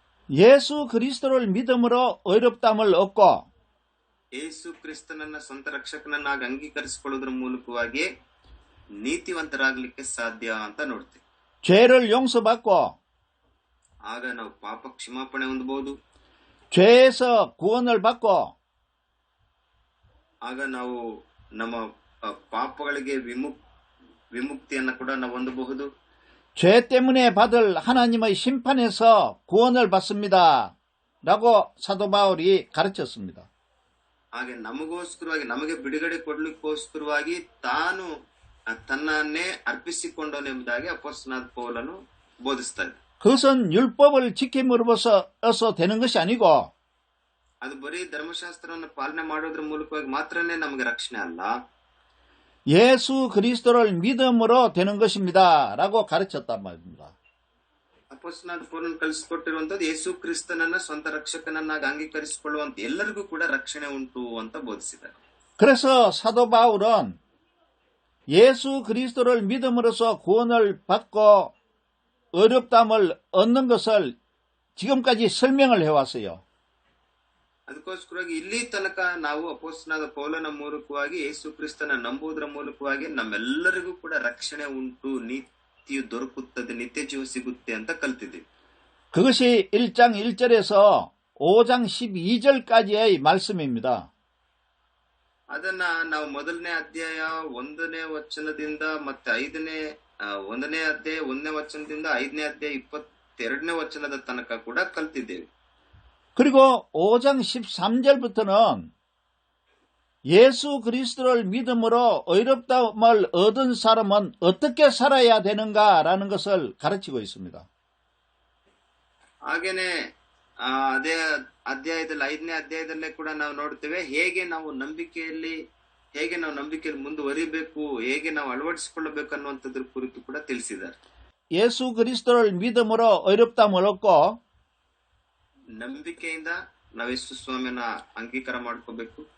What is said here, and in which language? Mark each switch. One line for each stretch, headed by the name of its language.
Korean: 예수 그리스도를 믿음으로 의롭다함을 얻고
Kannada: ಯೇಸು ಕ್ರಿಸ್ತನನ್ನ ಸ್ವಂತ ರಕ್ಷಕನನ್ನಾಗಿ ಅಂಗೀಕರಿಸಿಕೊಳ್ಳುವುದರ ಮೂಲಕವಾಗಿ ನೀತಿವಂತರಾಗಲಿಕ್ಕೆ ಸಾಧ್ಯ ಅಂತ ನೋಡ್ತೀವಿ.
Korean: 죄를 용서받고
Kannada: ಆಗ ನಾವು ಪಾಪ ಕ್ಷಮಾಪಣೆ ಹೊಂದಬಹುದು.
Korean: 죄에서 구원을 받고
Kannada: ಆಗ ನಾವು ನಮ್ಮ ಪಾಪಗಳಿಗೆ ವಿಮುಕ್ತಿಯನ್ನ ಕೂಡ ನಾವು ಹೊಂದಬಹುದು.
Korean: 죄 때문에 받을 하나님의 심판에서 구원을 받습니다. 라고 사도 바울이 가르쳤습니다.
Kannada: ಹಾಗೆ ನಮಗೋಸ್ಕರವಾಗಿ ನಮಗೆ ಬಿಡುಗಡೆ ಕೊಡ್ಲಿಕ್ಕೋಸ್ಕರವಾಗಿ ತಾನು ತನ್ನನ್ನೇ ಅರ್ಪಿಸಿಕೊಂಡನೆಂಬುದಾಗಿ ಅಪೊಸ್ತಲನಾದ ಪೌಲನು ಬೋಧಿಸ್ತಾರೆ.
Korean: 그것은 율법을 지킴으로써 되는 것이 아니고
Kannada: ಅದು ಬರೀ ಧರ್ಮಶಾಸ್ತ್ರವನ್ನು ಪಾಲನೆ ಮಾಡೋದ್ರ ಮೂಲಕವಾಗಿ ಮಾತ್ರನೇ ನಮಗೆ ರಕ್ಷಣೆ ಅಲ್ಲ,
Korean: 예수 그리스도를 믿음으로 되는 것입니다. 라고 가르쳤단 말입니다.
Kannada: ಅಪೊಸ್ತಲನಾದ ಪೌಲನು ಕಲಿಸಿಕೊಟ್ಟಿರುವಂತದ್ದು ಯೇಸು ಕ್ರಿಸ್ತನನ್ನ ಸ್ವಂತ ರಕ್ಷಕನನ್ನಾಗಿ ಅಂಗೀಕರಿಸಿಕೊಳ್ಳುವಂತ ಎಲ್ಲರಿಗೂ ಕೂಡ ರಕ್ಷಣೆ ಉಂಟು ಅಂತ ಬೋಧಿಸಿದ್ದಾರೆ.
Korean: 그래서 사도 바울은 예수 그리스도를 믿음으로써 구원을 받고 어렵담을 얻는 것을 지금까지 설명을 해왔어요.
Kannada: ಅದಕ್ಕೋಸ್ಕರವಾಗಿ ಇಲ್ಲಿ ತನಕ ನಾವು ಅಪೊಸ್ತಲನಾದ ಪೌಲನ ಮೂಲಕವಾಗಿ ಯೇಸು ಕ್ರಿಸ್ತನ ನಂಬುವುದರ ಮೂಲಕವಾಗಿ ನಮ್ಮೆಲ್ಲರಿಗೂ ಕೂಡ ರಕ್ಷಣೆ ಉಂಟು, ನೀತಿಯು ದೊರಕುತ್ತದೆ, ನಿತ್ಯ ಜೀವ ಸಿಗುತ್ತೆ ಅಂತ ಕಲ್ತಿದ್ದೀವಿ.
Korean: 그것이 1장 1절에서 5장 12절까지의 말씀입니다.
Kannada: ಅದನ್ನ ನಾವು ಮೊದಲನೇ ಅಧ್ಯಾಯ 1ನೇ ವಚನದಿಂದ ಮತ್ತೆ 1ನೇ ಅಧ್ಯಾಯ 1ನೇ ವಚನದಿಂದ 5ನೇ ಅಧ್ಯಾಯ 22ನೇ ವಚನದ ತನಕ ಕೂಡ ಕಲ್ತಿದ್ದೇವೆ.
Korean: 그리고 5장 13절부터는 예수 그리스도를 믿음으로 의롭다함을 얻은 사람은 어떻게 살아야 되는가라는 것을 가르치고 있습니다.
Kannada: ಹಾಗೇನೆ ಅದೇ ಅಧ್ಯಾಯದಲ್ಲಿ 5ನೇ ಅಧ್ಯಾಯದಲ್ಲೇ ಕೂಡ ನಾವು ನೋಡ್ತೇವೆ ಹೇಗೆ ನಾವು ನಂಬಿಕೆಯಲ್ಲಿ ಹೇಗೆ ನಾವು ನಂಬಿಕೆಯಲ್ಲಿ ಮುಂದುವರಿಬೇಕು, ಹೇಗೆ ನಾವು ಅಳವಡಿಸಿಕೊಳ್ಳಬೇಕು ಅನ್ನುವಂಥದ್ರ ಕುರಿತು ಕೂಡ ತಿಳಿಸಿದ್ದಾರೆ.
Korean: 예수 그리스도를 믿음으로 의롭다함을 얻고
Kannada: ನಂಬಿಕೆಯಿಂದ ನಾವು ಯೇಸು ಸ್ವಾಮಿನ ಅಂಗೀಕಾರ ಮಾಡ್ಕೋಬೇಕು,